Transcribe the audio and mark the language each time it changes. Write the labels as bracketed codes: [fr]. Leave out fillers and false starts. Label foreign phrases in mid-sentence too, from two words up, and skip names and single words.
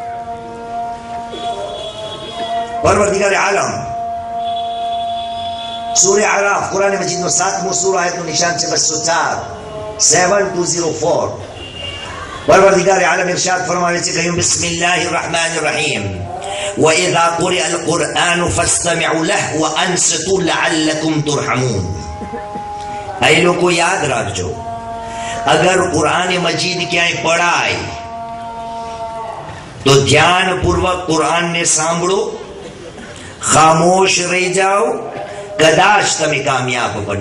[gu] પરવરદિગાર આલમ સૂરે આરાફ કુરાન મજીદનો 7મો સૂરો આયતનું નિશાન છે 204 7204. પરવરદિગાર આલમ ઇરશાદ ફરમાવે છે કહ્યું [ar] بسم الله الرحمن الرحيم وإذا قرئ القرآن فاستمعوا له وأنصتوا لعلكم ترحمون. [gu] એ લોકો યાદ રાખજો, અગર કુરાન મજીદ ક્યાંય પડાય તો ધ્યાનપૂર્વક કુરાનને સાંભળો, ખામોશ રહી જાઓ, કદાચ તમે કામયાબ બનો.